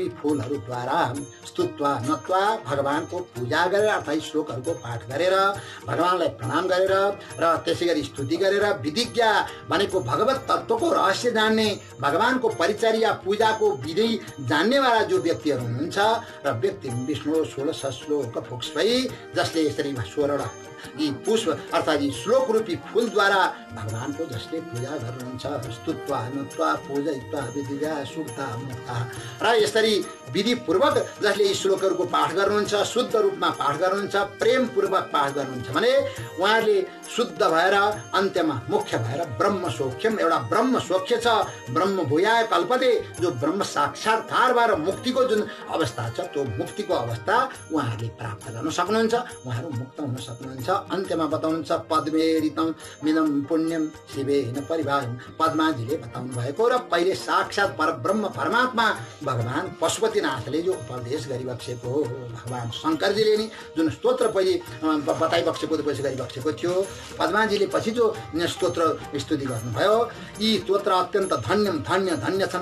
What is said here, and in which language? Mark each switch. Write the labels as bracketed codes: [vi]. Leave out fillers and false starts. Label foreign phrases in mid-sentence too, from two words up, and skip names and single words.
[ne] फूलहरूद्वारा [sa] स्तुत्वा नत्वा, [ne] भगवानको पूजा गरेर अर्थात् श्लोकहरूको पाठ गरेर भगवानलाई प्रणाम गरेर र त्यसै गरी स्तुति गरेर विधिज्ञा भनेको भगवत तत्त्वको रहस्य जान्ने, भगवानको परिचर्या पूजाको विधि जान्नेवाला जो व्यक्तिहरू हुनुहुन्छ, र व्यक्ति विष्णु 16 श्लोक पुष्पै, जसले यसरी 16 यी पुष्प अर्थात् यी श्लोक रूपी फूलद्वारा भगवानको जसले पूजा गर्नुहुन्छ। [sa] स्तुत्वा नत्वा पूजयित्वा विधिज्ञा सुक्ता मुक्ता, [ne] र यसरी विधिपूर्वक जसले यी श्लोकहरूको पाठ गर्नुहुन्छ, शुद्ध रूपमा पाठ गर्नुहुन्छ, प्रेमपूर्वक पाठ गर्नुहुन्छ भने उहाँहरूले शुद्ध भएर अन्त्यमा मुख्य भएर [sa] ब्रह्म सौख्यम, [ne] एउटा ब्रह्म सौख्य छ, [sa] ब्रह्म भूयाय कल्पते, [ne] जो ब्रह्म साक्षात्कार भएर मुक्तिको जुन अवस्था छ, त्यो मुक्तिको अवस्था उहाँहरूले प्राप्त गर्न सक्नुहुन्छ, उहाँहरू मुक्त हुन सक्नुहुन्छ। बताउनुहुन्छ। अन्त्यमा बताउनुहुन्छ [sa] पद्मेरितम मिलम पुण्यम शिवेन परिवारम। [ne] पद्माजीले बताउनु भएको र पहिले साक्षात परब्रह्म परमात्मा भगवान पशुपतिनाथले जो उपदेश गरिबक्सेको हो, भगवान शङ्करजीले नि जुन स्तोत्र पहिले बताइबक्सेको गरिबक्सेको थियो, पद्माजीले पछि जो स्तोत्र स्तुति गर्नुभयो, यी स्तोत्र अत्यन्त धन्य छन्।